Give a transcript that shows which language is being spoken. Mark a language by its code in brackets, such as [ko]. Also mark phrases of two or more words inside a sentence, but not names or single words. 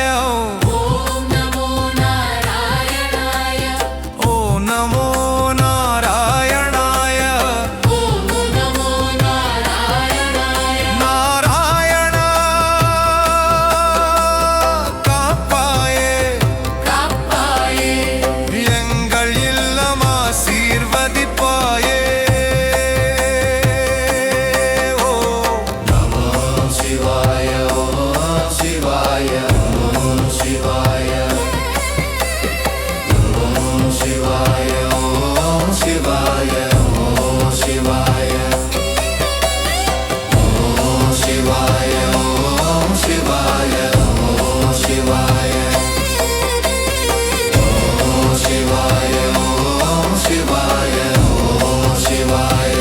[sa] ॐ नमो नारायणाय ॐ नमो नारायणाय ॐ नमो नारायणाय [ta] நாராயணா காப்பாயே காப்பாயே எங்கள் இல்லம் ஆசீர்வதிப்பாயே ஓ [sa] नमो शिवाय ॐ शिवाय ॐ शिवाय ॐ शिवाय ॐ शिवाय ॐ शिवाय ॐ शिवाय ॐ शिवाय ॐ शिवाय ॐ शिवाय ॐ शिवाय ॐ शिवाय